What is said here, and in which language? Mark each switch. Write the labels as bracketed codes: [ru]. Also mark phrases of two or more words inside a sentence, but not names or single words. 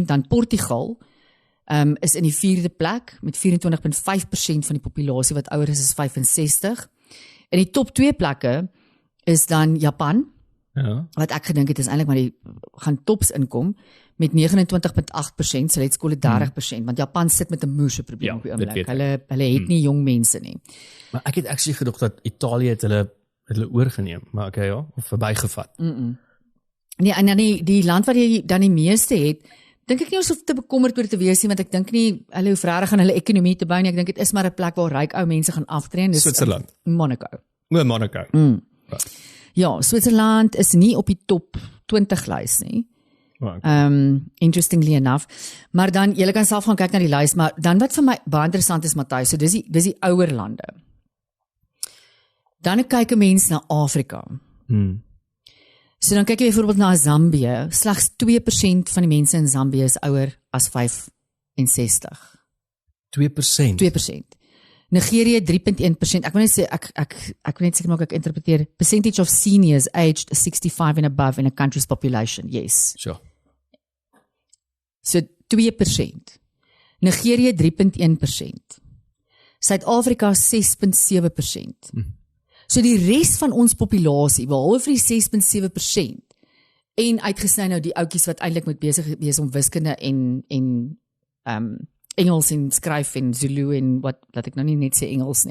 [af] Dan Portugal is in die 4de plek met 24.5% van die populasie wat ouer is as 65. In die top 2 plekke is dan Japan. Ja. Wat ek gedink het is eintlik maar die gaan tops inkom met 29.8%, [en] so let's call it [af] 30%, want Japan sit met 'n moeë probleem op die oomblik. Hulle het nie jong mense nie. Maar ek het actually gedog dat Italië het hulle oorgeneem, maar okay ja, of verbygevat. Nee, en dan die land wat jy dan die meeste het, dink ek nie ons hoef te bekommerd oor te wees nie, want ek dink nie hulle hoef regtig aan hulle ekonomie te bou nie. Ek dink dit is maar 'n plek waar ryk ou mense gaan aftree, dis Switserland. Monaco. Monaco. Ja, Switserland is nie op die top 20 lys nie. [en] Interestingly enough. [af] Maar dan, julle kan self gaan kyk na die lys, maar dan wat vir my baie interessant is, Matthys, so dis die ouer lande. Dan kyk 'n mens na Afrika. So dan kyk jy byvoorbeeld na Zambië, slegs 2% van die mense in Zambië is ouer as 65. 2%? 2%. Nigerië 3.1%. Ek wil net sê ek wil net seker maak ek interpreteer [en] percentage of seniors aged 65 and above in a country's population. [af] Yes. Sure. So 2%. Nigerië 3.1%. Suid-Afrika 6.7%. So die res van ons populasie, behalwe vir die 6.7% en uitgesny nou die ouetjies wat eintlik moet besig wees om wiskunde en Engels en skryf en Zulu en wat laat ek nou nie net sê Engels nie.